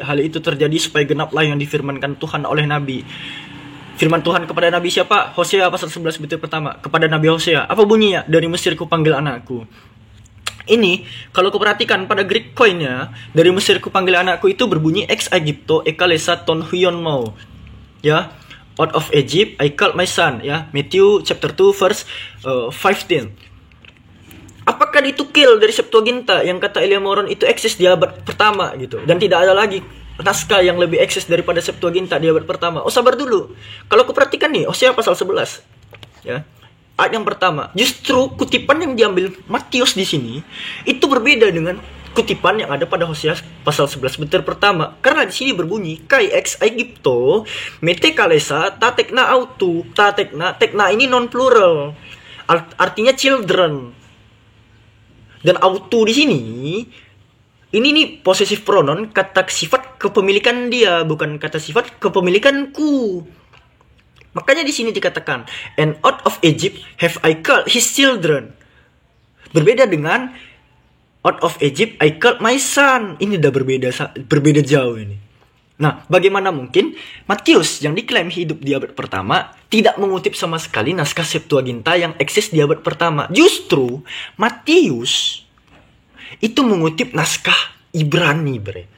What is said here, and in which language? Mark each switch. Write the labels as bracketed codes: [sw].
[id] Hal itu terjadi supaya genaplah yang difirmankan Tuhan oleh nabi. Firman Tuhan kepada Nabi siapa? Hosea pasal 11 butir pertama. Kepada Nabi Hosea. Apa bunyinya? Dari Mesir kupanggil anakku. Ini, kalau kuperhatikan pada Greek coinnya, dari Mesir kupanggil anakku itu berbunyi [el] ex Aegypto ekalesa ton huion mau. [en] Ya, out of Egypt I called my son. Ya, Matthew chapter 2 verse 15. [id] Apakah itu kill dari Septuaginta yang kata Elia Moron itu eksis di abad pertama gitu. Dan tidak ada lagi naskah yang lebih eksis daripada Septuaginta di abad pertama. Oh, sabar dulu. Kalau aku perhatikan nih, Hosea pasal 11. Ya. Ayat yang pertama. Justru kutipan yang diambil Matius di sini itu berbeda dengan kutipan yang ada pada Hosea pasal 11 butir pertama. Karena di sini berbunyi [el] kai ex Aegypto mete kalesa tatekna autu. [id] Tatekna ini non plural. artinya children. Dan auto di sini ini nih possessive pronoun, kata sifat kepemilikan dia, bukan kata sifat kepemilikanku. Makanya di sini dikatakan, [en] and out of Egypt have I called his children. [id] Berbeda dengan [en] out of Egypt I called my son. [id] Ini udah berbeda jauh ini. Nah, bagaimana mungkin Matius yang diklaim hidup di abad pertama tidak mengutip sama sekali naskah Septuaginta yang eksis di abad pertama? Justru Matius itu mengutip naskah Ibrani, bre.